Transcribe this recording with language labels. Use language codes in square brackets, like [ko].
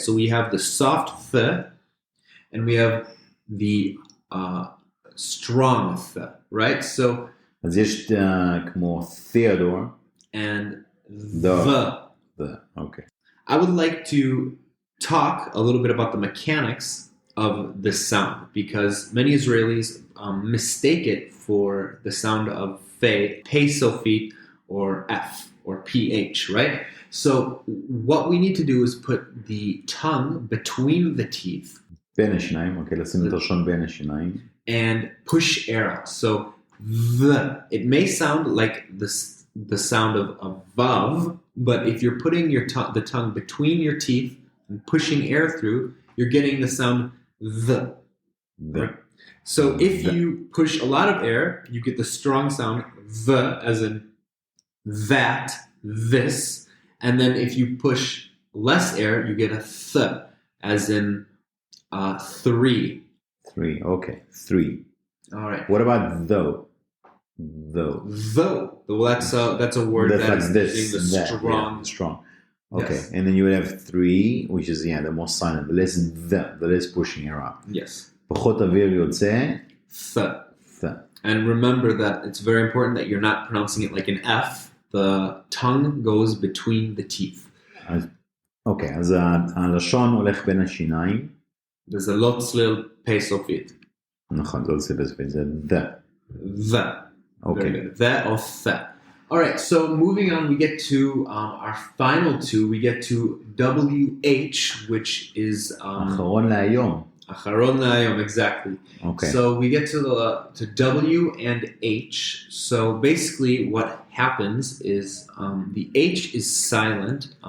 [en] So we have the soft th and we have the strong th, right? So [he] אז יש כמו Theodore [en] and the. Okay. I would like to talk a little bit about the mechanics of this sound because many Israelis mistake it for the sound of pe, sophi, or f, or ph, right? So what we need to do is put the tongue between the teeth. [he] בין השיניים, אוקיי, לשים את הראשון בין השיניים. [en] And push air out. So it may sound like the sound of vav, but if you're putting the tongue between your teeth and pushing air through, you're getting the sound the. Right? So if you push a lot of air, you get the strong sound the, as in that, this, and then if you push less air, you get a th, as in three. Three, okay, three. All right. What about though? Though. Well, that's a word That's that's like this, using the that, strong. yeah, strong. Okay, Yes. and then you would have three, which is the more silent, the less pushing air up. Yes. [he] פחות אוויר יוצא. [en] Th. And remember that it's very important that you're not pronouncing it like an F. The tongue goes between the teeth. [he] אוקיי, אז הלשון הולך בין השיניים. [en] There's a lot צליל pe sophi. [he] נכון, זה לא בספק, זה the. [en] Okay. Very good. The or th. All right. So moving on, we get to our final two. We get to WH, which is [he] אחרון להיום. Acharon Nayom, exactly. [en] Okay. So we get to W and H. So basically, what happens is the H is silent.